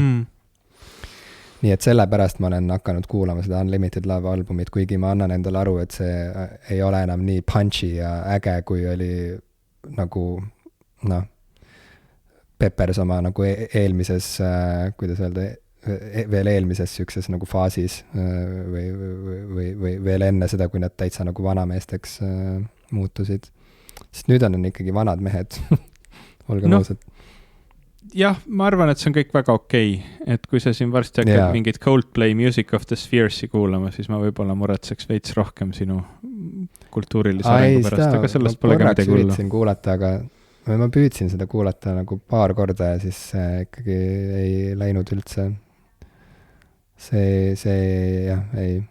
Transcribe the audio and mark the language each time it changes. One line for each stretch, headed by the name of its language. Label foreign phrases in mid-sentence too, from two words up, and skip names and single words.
Estonian: Nii et sellepärast ma olen hakanud kuulama seda Unlimited Love albumit, kuigi ma annan endale aru, et see ei ole enam nii punchy ja äge, kui oli nagu noh, Peppers oma nagu eelmises, kuidas öelda, veel eelmises siukses nagu faasis või veel enne seda, kui nad täitsa nagu vanameesteks muutusid. Sest nüüd on ikkagi vanad mehed, olgem ausad. Jah, ma arvan, et see on kõik väga okei. Et kui sa siin varsti hakkad mingit Coldplay Music of the Spheres'i kuulama, siis ma võib-olla muretseks veits rohkem sinu kultuurilise arengu pärast, aga sellest pole ka midagi hullu. Üritasin kuulata, aga ma püüdsin seda kuulata nagu paar korda ja siis ikkagi ei läinud üldse. See jah, ei.